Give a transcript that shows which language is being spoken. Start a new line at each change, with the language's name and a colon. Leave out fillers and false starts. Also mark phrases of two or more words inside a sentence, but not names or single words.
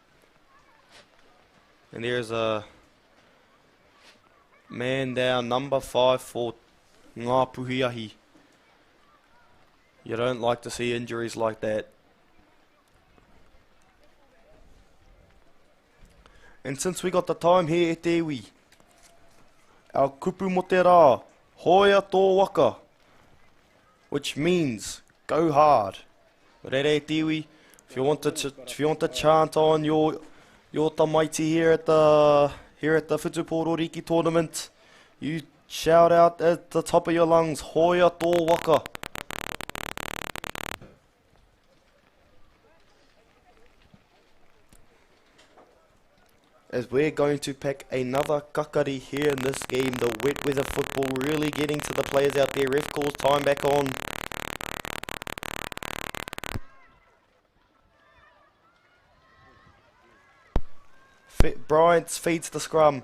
English: And there's a man down, number 5 for Ngā Puhi. You don't like to see injuries like that. And since we got the time here at Tewi, our
Māori: kupu mo te rā, hoia tō waka,
English: which means go hard. Rere Tewi, if you want to chant on your tamaiti here at the Whutupō Riki tournament, you shout out at the top of your lungs,
Māori: hoia tō waka.
English: As we're going to pack another kakari here in this game, the wet weather football really getting to the players out there. Ref calls time back on. Bryant feeds the scrum.